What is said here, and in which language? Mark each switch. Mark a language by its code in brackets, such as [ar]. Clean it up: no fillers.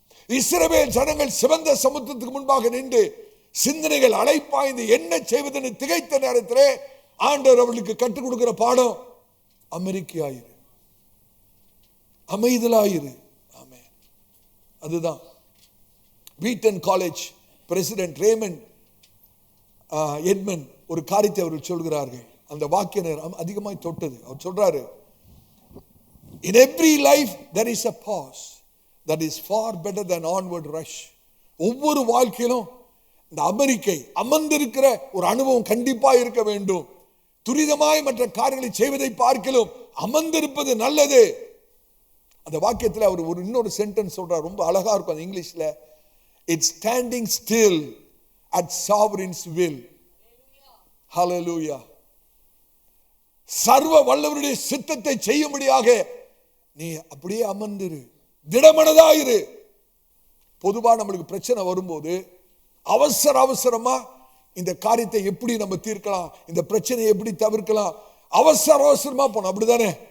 [ta] இஸ்ரவேல் ஜனங்கள் சிவந்த சமுத்திரத்துக்கு முன்பாக நின்று சிந்தனைகள் அலைப்பாய்ந்து என்ன செய்வதென்று திகைத்த நேரத்திலே ஆண்டவர் அவர்களுக்கு கற்றுக் கொடுக்கிற பாடம் அமெரிக்கையாயிரு, அமைதலாயிரு. ஆமென். அதுதான் Vuitton college president Raymond Edmund ஒரு காரியத்தை அவர்கள் சொல்கிறார்கள். அந்த வாக்கியம் அதிகமாய் தொட்டது. அவர் சொல்றாரு, [en] in every life there is a pause that is far better than onward rush. [ta] ஒவ்வொரு வாழ்க்கையிலும் இந்த அமெரிக்கை அமர்ந்திருக்கிற ஒரு அனுபவம் கண்டிப்பா இருக்க வேண்டும். துரிதமாய் மற்ற காரியங்களை செய்வதை பார்க்கலும் அமர்ந்திருப்பது நல்லது. அந்த வாக்கியத்தில் அவர் ஒரு இன்னொரு சென்டென்ஸ் சொல்றார், ரொம்ப அழகா இருக்கும். அந்த இங்கிலீஷ்ல, [en] it's standing still at sovereign's will. Hallelujah. [ta] சர்வ வல்லவருடைய சித்தத்தை செய்யும்படியாக நீ அப்படியே அமர்ந்திரு, திடமனதாயிரு. பொதுவா நம்மளுக்கு பிரச்சனை வரும்போது அவசரமா இந்த காரியத்தை எப்படி நம்ம தீர்க்கலாம், இந்த பிரச்சனையை எப்படி தவிர்க்கலாம், அவசரமா போனோம். அப்படிதானே?